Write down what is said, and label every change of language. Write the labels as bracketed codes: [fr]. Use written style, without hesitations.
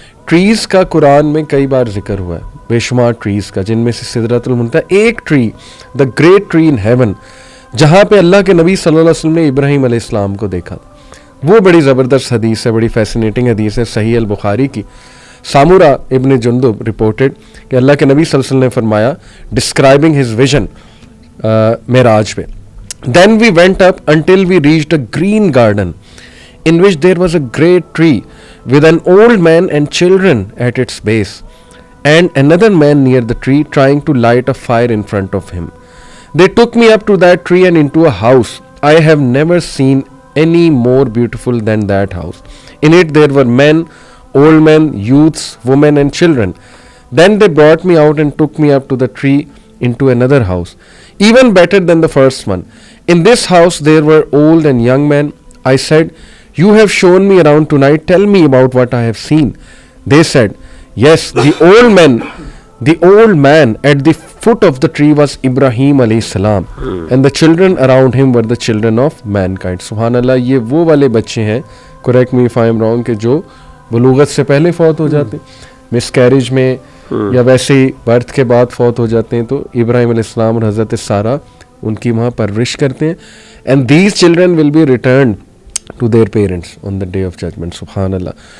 [hi] Trees का कुरान में कई बार जिक्र हुआ है, बेशुमार ट्रीज़ का, जिनमें से सिदरतुल मुंतहा एक tree, the great tree in heaven, जहाँ पे अल्लाह के नबी सल्लल्लाहु अलैहि वसल्लम ने इब्राहीम अलैहिस्सलाम को देखा था। वो बड़ी ज़बरदस्त हदीस है, बड़ी फैसिनेटिंग हदीस है, सही अल बुखारी की। सामुरा इब्न जुंदुब रिपोर्टेड कि अल्लाह के नबी सल्लल्लाहु अलैहि वसल्लम ने फरमाया [en] Describing his vision मेराज पे, then we went up until we reached a green garden in which there was a great tree with an old man and children at its base, and another man near the tree trying to light a fire in front of him. They took me up to that tree and into a house. I have never seen any more beautiful than that house. In it there were men, old men, youths, women and children. Then they brought me out and took me up to the tree into another house, even better than the first one. In this house there were old and young men. I said, you have shown me around tonight, tell me about what I have seen. They said, yes, the old man at the foot of the tree was Ibrahim alayhi salam, and the children around him were the children of mankind. [hi] Subhanallah, ये वो वाले बच्चे हैं, [en] correct me if I am wrong, [hi] कि जो बलूगत से पहले फौत हो जाते, मिसकैरेज में या वैसे ही बर्थ के बाद फौत हो जाते हैं, तो इब्राहिम अलैहिस्सलाम और हज़रत सारा उनकी वहाँ परवरिश करते हैं, [en] and these children will be returned to their parents on the day of judgment. [hi] सुभान अल्लाह।